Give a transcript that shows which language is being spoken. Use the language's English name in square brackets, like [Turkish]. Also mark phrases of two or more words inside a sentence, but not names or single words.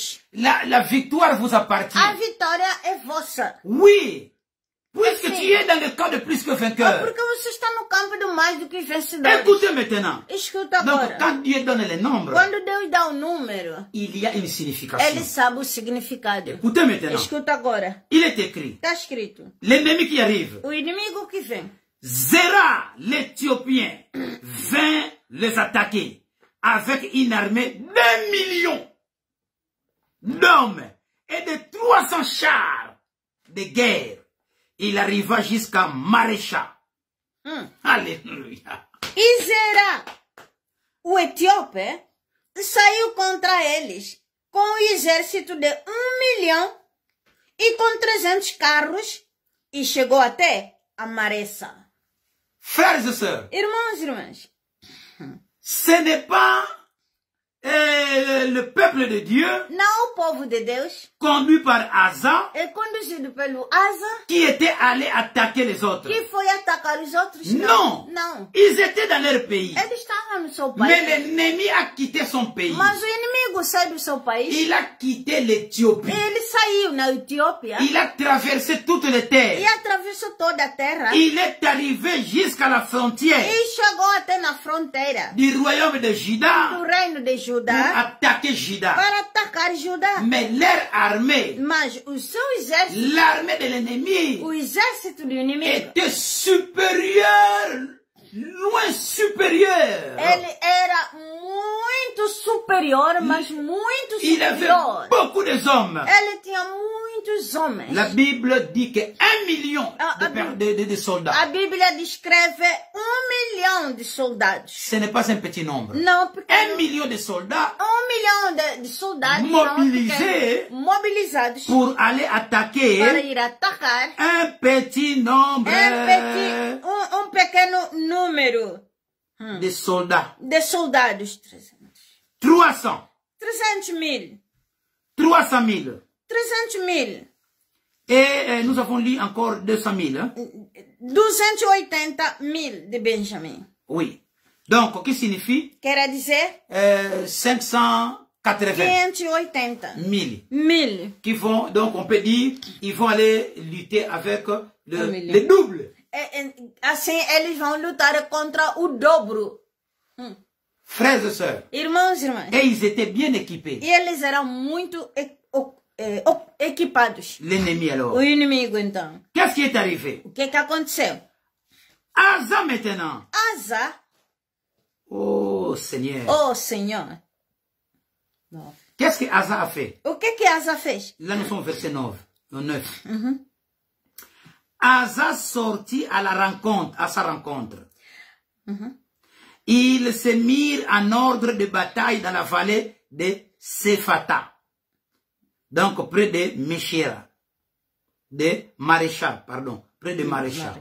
[French] la victoire vous appartient. [Portuguese] a vitória é vossa. [French] Oui, Puisque tu es dans le camp de plus que vainqueur. [Portuguese] Porque você está no campo do mais do que vencedor. [French] Écoutez maintenant. [Portuguese] Escuta [French] Donc, [Portuguese] agora. [French] quand Dieu donne les nombres, [Portuguese] Quando Deus dá o número, [French] il y a une signification. [Portuguese] ele sabe o significado. [French] Écoutez maintenant. [Portuguese] Escuta agora. [French] Il est écrit. [Portuguese] Está escrito. [French] L'ennemi qui arrive. [Portuguese] O inimigo que vem. [French] Zéra, l'Éthiopien, vint les attaquer avec une armée d'1 million d'hommes et de 300 chars de guerre. Il arriva jusqu'à Marécha. Alléluia. [Portuguese] E Zerá, o etíope, saiu contra eles com um exército de 1 milhão e com 300 carros e chegou até a Maressa. [French] Frères et sœurs, [Portuguese] Irmãos e irmãs, [French] ce n'est pas le peuple de Dieu [Portuguese] não o povo de Deus [French] conduit par Asa [Portuguese] é conduzido pelo Asa [French] qui était allé attaquer les autres. [Portuguese] que foi atacar os outros. [French] Non. [Portuguese] Não. [French] Ils étaient dans leur pays. [Portuguese] Eles estavam no seu [French] Mais [Portuguese] país. [French] l'ennemi a quitté son pays. [Portuguese] Mas o inimigo sai do seu país. [French] Il a quitté l'Éthiopie. [Portuguese] Ele saiu na Etiópia [French] Il a traversé toutes les [Portuguese] e [French] terres. [Portuguese] atravessou toda a terra. [French] Il est arrivé jusqu'à la frontière [Portuguese] E chegou até na fronteira [French] du royaume de [Portuguese] do [French] Juda [Portuguese] reino de [French] pour [Portuguese] Judá [French] attaquer Juda. [Portuguese] para atacar Judá. [French] Mais leur armée, [Portuguese] Mas o seu exército, [French] l'armée de l'ennemi, [Portuguese] o exército do inimigo, [French] était supérieure, loin supérieure. [Portuguese] ele era muito superior, mas muito [French] Il avait [Portuguese] superior. [French] beaucoup de hommes. [Portuguese] Ele tinha muitos homens. [French] La Bible dit que 1 million de soldats. [Portuguese] A Bíblia descreve 1 milhão de soldados. [French] Ce n'est pas un petit nombre. [Portuguese] Não, porque [French] 1 million de soldats [Portuguese] 1 milhão de soldados [French] Mobilisés [Portuguese] mobilizados [French] pour aller [Portuguese] para [French] attaquer [Portuguese] ir atacar [French] un petit nombre [Portuguese] um pequeno número [French] de soldats. [Portuguese] de soldados. [French] 300. [Portuguese] 300 mil. [French] 300 000. [Portuguese] 300 mil. [French] Et nous avons lu encore 200 000. Hein? [Portuguese] 280 mil de Benjamin. [French] Oui. Donc, qui signifie [Portuguese] Quer dizer [French] 580 [Portuguese] 580 [French] 000. [Portuguese] mil. [French] Qui vont, donc on peut dire, ils vont aller lutter avec million. le double. [Portuguese] Assim eles vão lutar contra o dobro. [French] Frères et sœurs. [Portuguese] Irmãos e irmãs. [French] Et ils étaient bien équipés. [Portuguese] E eles eram muito equipados. [French] L'ennemi alors. [Portuguese] O inimigo, então. [French] Qu'est-ce qui est arrivé? [Portuguese] O que aconteceu? [French] Asa maintenant. [Portuguese] Asa, [French] Oh Seigneur. [Portuguese] oh Senhor. [French] Qu'est-ce que Asa a fait? [Portuguese] O que Asa fez? [French] Là nous sommes au verset 9. Asa sortit à sa rencontre. Ils se mirent en ordre de bataille dans la vallée de Sephata. Donc près de Meshira. De Marécha, pardon. Près de Marécha.